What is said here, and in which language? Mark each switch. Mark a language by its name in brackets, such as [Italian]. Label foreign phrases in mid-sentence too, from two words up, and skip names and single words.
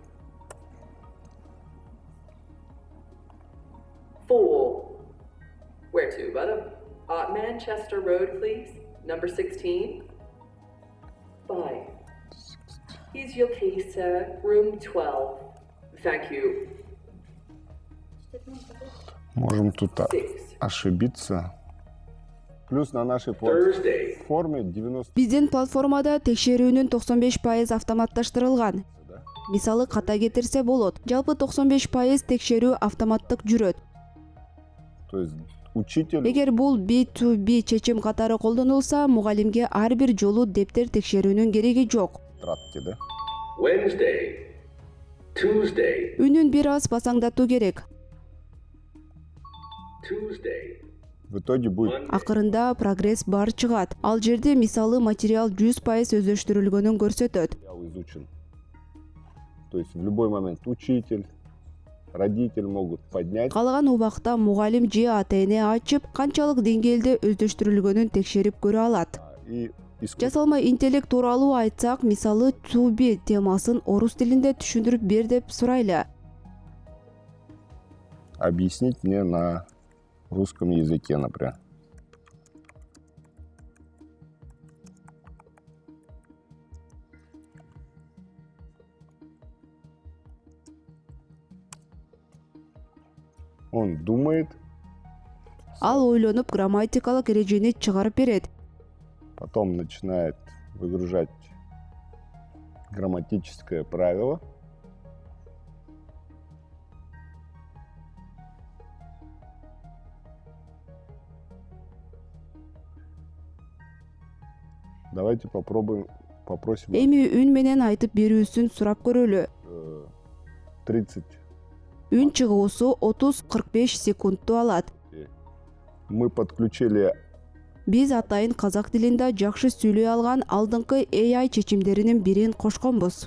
[English] 4. Where to, madam? Manchester Road, please. Number 16. 5. Here's your key, sir. Room 12. Thank you. [Russian] Можем тут 6. ошибиться. Плюс на нашей [English] Thursday. [Russian] платформе 90. [Kyrgyz] Биздин платформада текшерүүнүн 95% автоматташтырылган. Мисалы ката кетирсе болот. Жалпы 95% текшерүү автоматтык жүрөт. [Russian] То есть учитель [Kyrgyz] Эгер бул B2B чечим катары колдонулса, мугалимге ар бир жолу дептер текшерүүнүн кереги жок. [Russian] тратки, да? [English] Wednesday, Tuesday, [Kyrgyz] Үнүн бир аз басаңдатуу керек. [English] Tuesday, [Russian] В итоге будет [English] Monday, [Kyrgyz] Акырында прогресс бар чыгат. Ал жерде мисалы материал 100% өздөштүрүлгөнүн көрсөтөт. [Russian] изучен. То есть в любой момент учитель, родитель могут поднять. Калган убакта мугалим же ата-эне ачып, канчалык деңгээлде өздөштүрүлгөнүн текшерип көрө алат. И [Kyrgyz] Жасалма интеллект тууралуу айтсак, мисалы [English] to be [Kyrgyz] темасын орус тилинде түшүндүрүп бер деп сурайлы. [Russian] объяснить мне на русском языке, например. Он думает, [Kyrgyz] Ал ойлонуп грамматикалык эрежени чыгарып берет. [Russian] потом начинает выгружать грамматическое правило. Давайте попросим [Kyrgyz] Эми үн менен айтып берүүсүн сурап көрөлү. 30. Үн чыгуусу 30-45 секундту алат. [Russian] Мы подключили [Kyrgyz] Биз атайын казак тилинде жакшы сүйлөй алган алдыңкы AI чечимдеринин бирин кошконбуз.